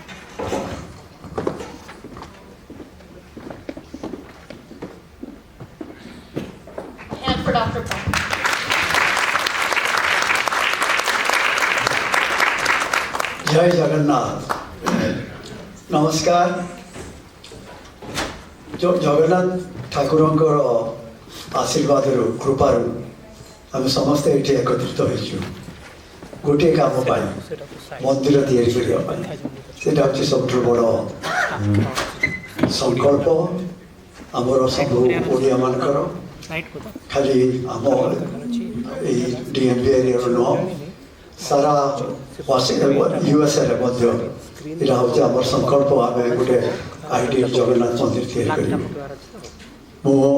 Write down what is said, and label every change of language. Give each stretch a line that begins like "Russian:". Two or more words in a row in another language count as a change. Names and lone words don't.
English: And for Dr. Paul.
Odia: ଜୟ ଜଗନ୍ନାଥ. Namaskar. Jagannath ଠାକୁରଙ୍କର ଆଶୀର୍ବାଦରୁ କୃପାରୁ ଆମେ ସମସ୍ତେ ଏଠି ଏକତ୍ରିତ ହୋଇଛୁ ଗୋଟିଏ କାମ ପାଇଁ ମନ୍ଦିର ତିଆରି କରିବା ପାଇଁ ସେଇଟା ହେଉଛି ସବୁଠୁ ବଡ଼ ସଂକଳ୍ପ ଆମର ସବୁ ଓଡ଼ିଆମାନଙ୍କର ଖାଲି ଆମ ଏଇ DMV ଏରିଆର ନୁହଁ ସାରା ୟୁଏସ୍ଏରେ ମଧ୍ୟ ଏଇଟା ହେଉଛି ଆମର ସଂକଳ୍ପ ଆମେ ଗୋଟେ ଆଇଡିଆଲ ଜଗନ୍ନାଥ ମନ୍ଦିର ତିଆରି କରିବୁ ମୁଁ